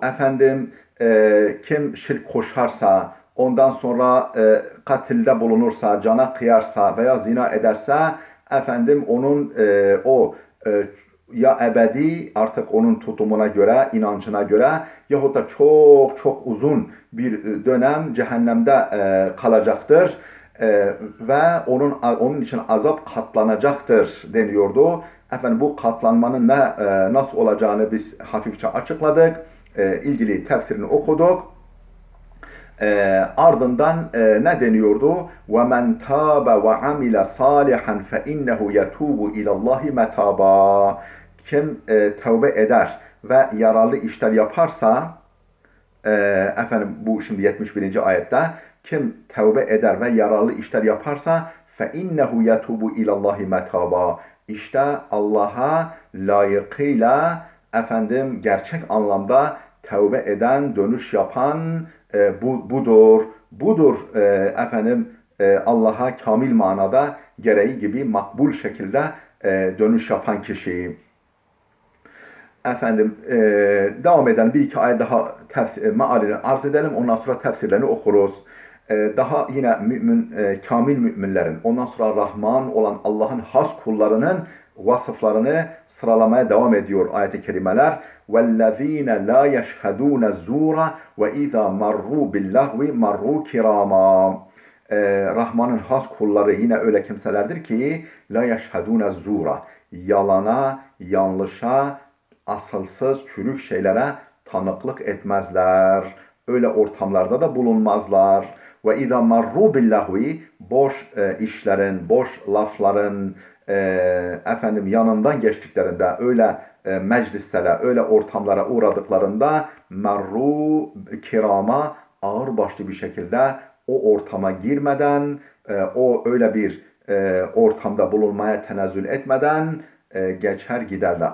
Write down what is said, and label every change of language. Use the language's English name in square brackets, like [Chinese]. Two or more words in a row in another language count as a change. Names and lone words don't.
[Turkish] Efendim kim şirk koşarsa, ondan sonra katilde bulunursa, cana kıyarsa veya zina ederse, efendim onun ya ebedi artık onun tutumuna göre, inancına göre yahut da çok çok uzun bir dönem cehennemde kalacaktır. Ve onun için azap katlanacaktır deniyordu. Efendim bu katlanmanın nasıl olacağını biz hafifçe açıkladık. İlgili tefsirini okuduk. Ardından ne deniyordu? [Arabic] وَمَنْ تَابَ وَعَمِلَ صَالِحًا فَاِنَّهُ يَتُوبُ اِلَى اللّٰهِ مَتَابًا. [Turkish] Kim tövbe eder ve yararlı işler yaparsa, efendim bu şimdi 71. ayette, kim tövbe eder ve yararlı işler yaparsa [Arabic] فَاِنَّهُ يَتُوبُ اِلَى اللّٰهِ مَتَابًا. [Turkish] İşte Allah'a layıkıyla efendim gerçek anlamda tövbe eden, dönüş yapan budur. Budur efendim Allah'a kamil manada gereği gibi makbul şekilde dönüş yapan kişi. Efendim devam eden bir iki ayet daha mealini arz edelim. Ondan sonra tefsirlerini okuruz. Daha yine kamil müminlerin, ondan sonra Rahman olan Allah'ın has kullarının vasıflarını sıralamaya devam ediyor ayet-i kerimeler. [Arabic] وَالَّذ۪ينَ لَا يَشْهَدُونَ الزُّورَ وَاِذَا مَرُّوا بِاللّٰهْوِ مَرُّوا كِرَامًا. [Turkish] Rahman'ın has kulları yine öyle kimselerdir ki [Arabic] لا يشهدون الزور, [Turkish] yalana, yanlışa, asılsız, çürük şeylere tanıklık etmezler. Öyle ortamlarda da bulunmazlar. Ve [Arabic] إذا مروا باللغو, [Turkish] boş işlerin, boş lafların efendim yanından geçtiklerinde, öyle meclislere, öyle ortamlara uğradıklarında [Arabic] مروا كراما, [Turkish] ağırbaşlı bir şekilde o ortama girmeden, o öyle bir ortamda bulunmaya tenezzül etmeden geçer giderler.